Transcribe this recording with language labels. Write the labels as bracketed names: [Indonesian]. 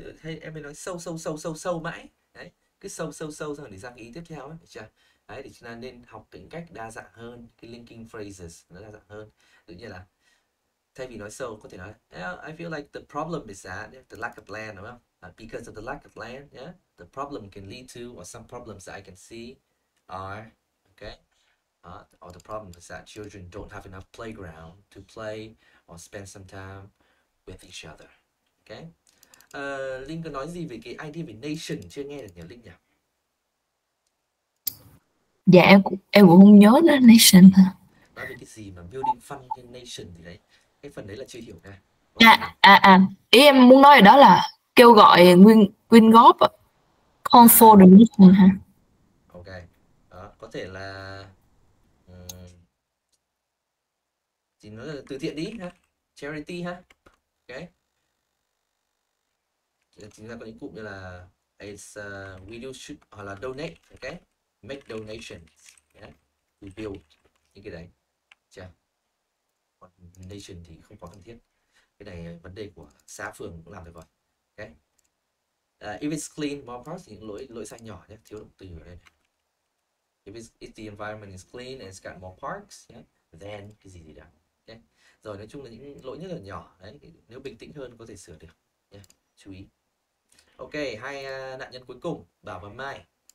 [Vietnamese] Hay em mới nói sâu mãi. Đấy, cứ sâu xong để sang ý tiếp theo ấy, được chưa? Đấy, thì chúng ta nên học những cách đa dạng hơn, cái linking phrases nó đa dạng hơn. Tự nhiên là thay vì nói [English] so, có thể nói I feel like the problem is that the lack of land, [Vietnamese] đúng không? [English] Because of the lack of land, the problem can lead to, or some problems that I can see are, okay, or the problem is that children don't have enough playground to play or spend some time with each other. Okay. [Vietnamese] Linh có nói gì về cái idea về nation chưa nghe được nhỉ Linh nhỉ? Dạ em cũng không nhớ nữa, nation hả? Nói về cái gì mà [English] building fund in nation [Vietnamese] thì đấy, cái phần đấy là chưa hiểu nè. Ý em muốn nói ở đó là kêu gọi quyên góp, [English] call for donation [Vietnamese] hả? Ok, có thể là chỉ nói là từ thiện đi ha, charity ha. Ok, chúng ta có những cụm như là [English] it's we do should, [Vietnamese] hoặc là donate, ok, [English] make donations, to build, [Vietnamese] những cái đấy, chưa? Còn nation thì không có cần thiết, cái này vấn đề của xã phường cũng làm được rồi. Ok, [English] if it's clean, more parts [Vietnamese] thì những lỗi sai nhỏ nhé, thiếu động từ ở đây này. [English] If the environment is clean and it's got more parks, then [Vietnamese] cái gì đó. [English] Okay. [Vietnamese] Rồi nói chung là những lỗi rất là nhỏ đấy, nếu bình tĩnh hơn có thể sửa được. Chú ý. Ok, hai nạn nhân cuối cùng, Bảo và Mai.